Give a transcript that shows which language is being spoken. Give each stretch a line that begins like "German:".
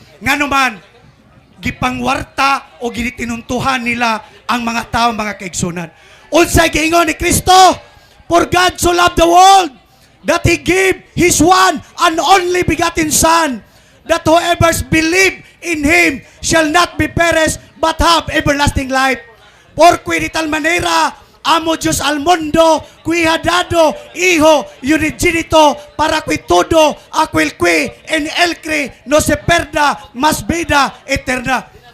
Cebuano: Nga naman, gipangwarta o ginitinuntuhan nila ang mga tao, mga kaigsunan. Unsay giingon ni Kristo?
English: For God so loved the world that He gave His one and only begotten Son, that whoever believe in Him shall not be perished, but have everlasting life.
Spanish: Por qui de tal manera amo Dios al mundo, qui ha dado Hijo unigenito, para que todo aquel que en Él cree no se perda, mas vida eterna.